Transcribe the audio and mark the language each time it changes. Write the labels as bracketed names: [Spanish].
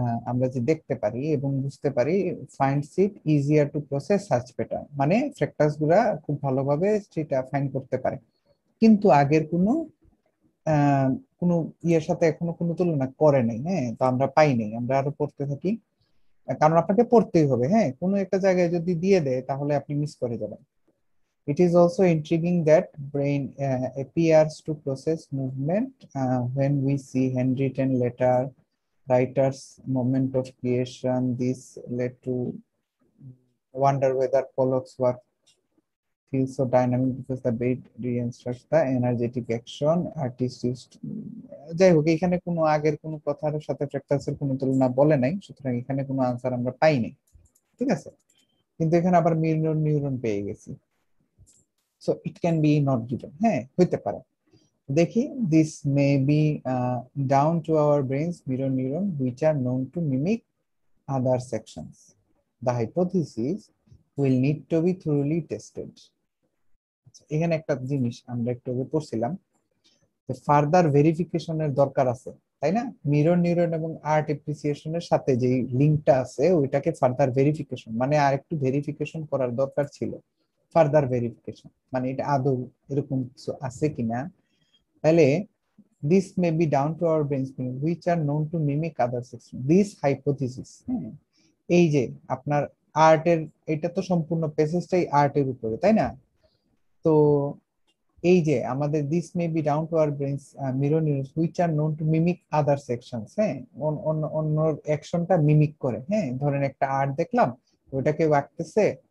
[Bangla] আমরা যে দেখতে পারি এবং বুঝতে পারি, [English] finds it easier to process search pattern, [Bangla] মানে ফ্যাক্টরস গুলা খুব ভালোভাবে সেটা ফাইন্ড করতে পারে। কিন্তু আগের আহ কোনো ইয়ের সাথে এখনো কোনো তুলনা করে নাই। হ্যাঁ, তো আমরা পাই নাই, আমরা আরো পড়তে থাকি। কারণ আপনাকে পড়তেই হবে। হ্যাঁ, কোনো একটা জায়গায় যদি দিয়ে দেয় তাহলে আপনি মিস করে যাবেন। [English] It is also intriguing that brain appears to process movement when we see handwritten letter, writer's moment of creation. This led to wonder whether Pollock's work feels so dynamic because the brain reinstructs the energetic action artist used. [Bangla] যাই হোক, এখানে কোনো আগের কোনো কথার সাথে ফ্র্যাক্টাসের কোনো তুলনা বলে নাই, সুতরাং এখানে কোনো আনসার আমরা পাই নাই। ঠিক আছে, কিন্তু এখানে আবার মিরর নিউরন পেয়ে গেছি। [English] so it can be not given, [Bangla] হ্যাঁ হইতে পারে। দেখি, [English] This may be down to our brains mirror neuron which are known to mimic other sections. The hypothesis will need to be thoroughly tested. [Bangla] এখানে একটা জিনিস আমরা একটু আগে পড়ছিলাম, যে ফার্দার ভেরিফিকেশনের দরকার আছে, তাই না? মিরর নিউরন এবং আর্ট অ্যাপ্রিসিয়েশনের সাথে যে লিঙ্কটা আছে ওইটাকে ফার্দার ভেরিফিকেশন, মানে আর একটু ভেরিফিকেশন করার দরকার ছিল। ফার্দার ভেরিফিকেশন মানে এটা আদৌ এরকম কিছু আছে কিনা। তাহলে [English] this may be down to our brains which are known to mimic other sections. This hypothesis, [Bangla] এই যে আপনার আর্টের, এটা তো সম্পূর্ণ পেসেজটাই আর্টের উপরে, তাই না? তো এই যে আমাদের [English] This may be down to our brains mirror neurons which are known to mimic other sections. [Bangla] হ্যাঁ, অন্য অন্য অ্যাকশনটা মিমিক করে। হ্যাঁ, ধরেন একটা আর্ট দেখলাম, ওইটাকে আঁকতেছে।